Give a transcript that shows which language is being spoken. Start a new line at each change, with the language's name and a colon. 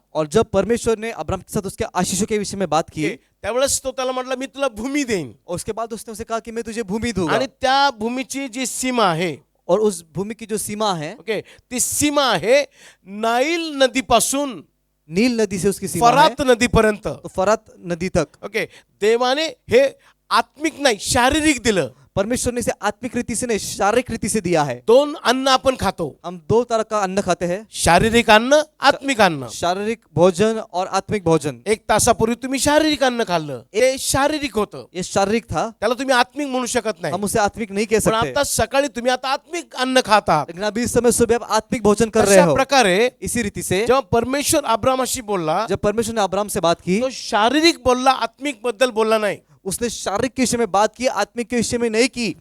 Hindi: और जब परमेश्वर ने अब्राहम के साथ उसके आशीषों के विषय में बात की,
Marathi: त्यावेळेस तो त्याला म्हटला मी तुला भूमी देईन.
Hindi: और उसके बाद उसने उसे कहा कि मैं तुझे भूमि दूंगा.
Marathi: आणि त्या भूमीची जी सीमा आहे,
Hindi: और उस भूमि की जो सीमा है,
Marathi: ओके, ती सीमा आहे नाईल नदीपासून
Hindi: नील नदी से उसकी सीमा है,
Marathi: फरात नदीपर्यंत.
Hindi: तो फरात नदी तक. ओके.
Marathi: देवाने हे आत्मिक नाही, शारीरिक दिलं.
Hindi: परमेश्वर ने इसे आत्मिक रीति से नहीं शारीरिक रीति से दिया है.
Marathi: 2 अन्न आपण खातो.
Hindi: हम 2 तरह का अन्न खाते हैं.
Marathi: शारीरिक अन्न, आत्मिक अन्न.
Hindi: शारीरिक भोजन और आत्मिक भोजन.
Marathi: 1 तासापूर्वी तुम्ही शारीरिक अन्न खाल्लं, ते शारीरिक होतं.
Hindi: ये शारीरिक था,
Marathi: त्याला तुम्ही आत्मिक म्हणू शकत नाही.
Hindi: हम उसे आत्मिक नहीं कह
Marathi: पण
Hindi: सकते.
Marathi: आता सकाळी तुम्ही आता आत्मिक अन्न खाता.
Hindi: लेकिन अभी इस समय सुबह आप आत्मिक भोजन कर रहे
Marathi: अशा
Hindi: हो.
Marathi: प्रकारे
Hindi: इसी रीति से
Marathi: जेव्हा परमेश्वर अब्रामाशी बोलला,
Hindi: जब परमेश्वर ने अब्राहम से बात की,
Marathi: तो शारीरिक बोलला, आत्मिक बद्दल बोलला नाही.
Hindi: उसने शारीरिक के विषय में बात की, आत्मिक के विषय में नहीं की।